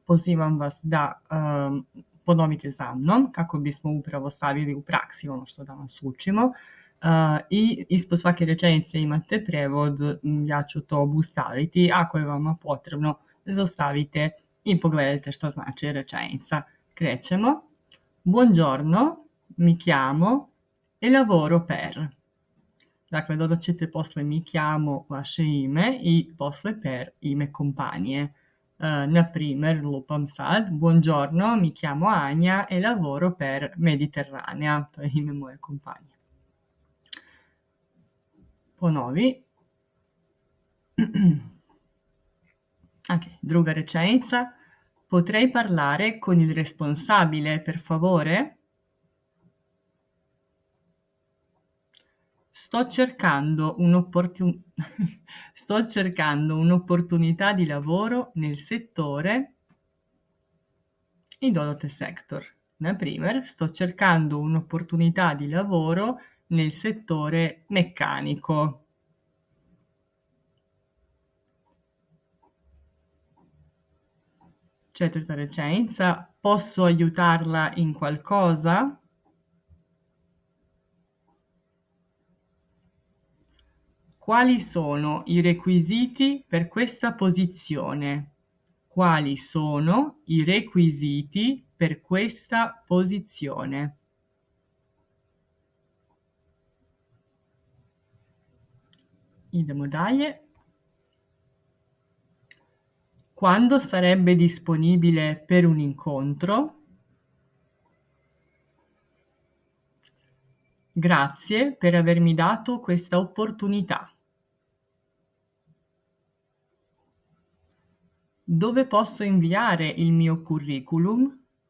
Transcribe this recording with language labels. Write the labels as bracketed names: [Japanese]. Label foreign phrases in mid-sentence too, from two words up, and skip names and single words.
[Serbian] Pozivam vas da ponovite za mnom kako bismo upravo stavili u praksi ono što danas učimo. I ispod svake rečenice imate prevod, ja ću to obustaviti. Ako je vama potrebno, zaustavite i pogledajte što znači rečenica. Krećemo. [Italian] Buongiorno, mi chiamo e lavoro per. [Serbian] Dakle, dodat ćete posle [Italian] mi chiamo [Serbian] vaše ime i posle per ime kompanije. Na primer, lupam sad, [Italian] buongiorno, mi chiamo Anja e lavoro per Mediterranea. [Serbian] To je ime moje kompanije. Ponovi. Ok, druga rečenica. [Italian] Potrei parlare con il responsabile, per favore? Sto cercando un'opportunità di lavoro nel settore [Serbian] i dodate [Italian] sector. [Serbian] Na primer, [Italian] sto cercando un'opportunità di lavoro nel settore meccanico. [Serbian] Četvrta rečenica, [Italian] posso aiutarla in qualcosa? Quali sono i requisiti per questa posizione? Quali sono i requisiti per questa posizione? [Serbian] Idemo dalje. [Italian] Quando sarebbe disponibile per un incontro? Grazie per avermi dato questa opportunità. Dove posso inviare il mio curriculum?